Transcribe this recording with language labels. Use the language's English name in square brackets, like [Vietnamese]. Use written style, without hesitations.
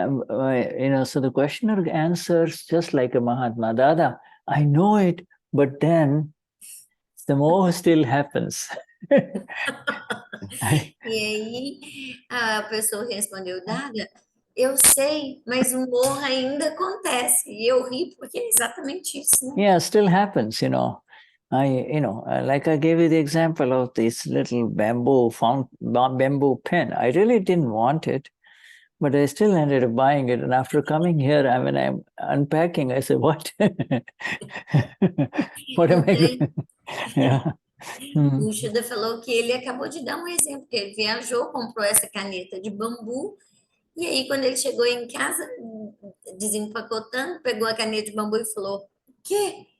[English] So the questioner answers just like a Mahatma, Dada, I know it, but then the moha still happens. [Portuguese] E aí a pessoa respondeu, Dada, eu sei, mas o moha ainda acontece. E eu ri porque é exatamente isso, né? [English] Yeah, still happens, like I gave you the example of this little bamboo pen. I really didn't want it, but I still ended up buying it. And after coming here, when I'm unpacking, I said, what? What am I doing? Yeah. [Portuguese] O Shuddha falou que ele acabou de dar um exemplo, que ele viajou, comprou essa caneta de bambu, e aí quando ele chegou em casa, desempacotando, pegou a caneta de bambu e falou, o quê?